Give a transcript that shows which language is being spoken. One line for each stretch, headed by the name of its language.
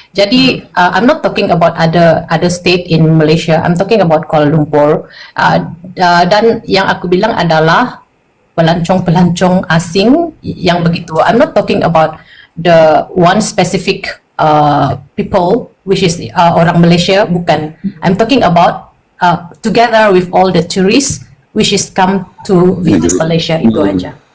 English: Jadi I'm not talking about other state in Malaysia. I'm talking about Kuala Lumpur.
Indonesian: Dan yang aku bilang adalah pelancong-pelancong asing yang begitu.
English: I'm not talking about the one specific people, which is
Indonesian: orang Malaysia, bukan.
English: I'm talking about together with all the tourists which is come to visit Malaysia,
Indonesian: itu aja.